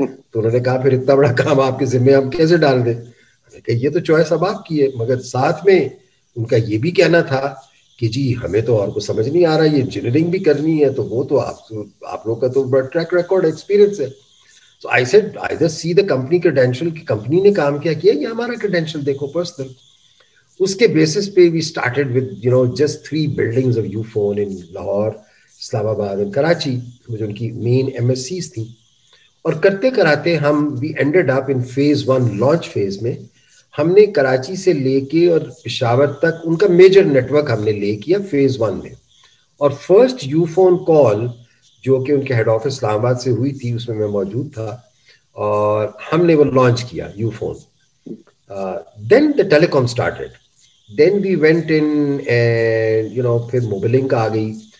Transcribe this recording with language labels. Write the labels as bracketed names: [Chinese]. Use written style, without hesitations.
[Urdu] تو انہوں نے کہا پھر اتنا بڑا کام آپ کے ذمہ ہم کیسے ڈال دیں؟ ہم نے کہا یہ تو چوائس اب آپ کی ہے، مگر ساتھ میں ان کا یہ بھی کہنا تھا کہ جی ہمیں تو اور کچھ سمجھ نہیں آ رہا، یہ انجینئرنگ بھی کرنی ہے، تو وہ تو آپ لوگ کا تو بڑا ٹریک ریکارڈ ایکسپیرینس ہے. [English] So I said either see the company credential [Urdu] کہ کمپنی نے کام کیا کیا، یا ہمارا credential دیکھو پرسنل. اس کے بیسس پہ [English] we started with just 3 buildings of Ufone in [Urdu] Lahore, اسلام آباد اور کراچی، جو ان کی مین MSCs تھیں. اور کرتے کراتے ہم [English] we ended up in phase 1 launch phase [Urdu] میں. ہم نے کراچی سے لے کے اور پشاور تک ان کا میجر نیٹورک ہم نے لے کیا phase 1 میں. اور فرسٹ یو فون کال جو کہ ان کے ہیڈ آفس اسلام آباد سے ہوئی تھی، اس میں موجود تھا، اور ہم نے وہ لانچ کیا you phone. [English] Then the telecom started. Then we went in and [Urdu] پھر موبلنک آ گئی.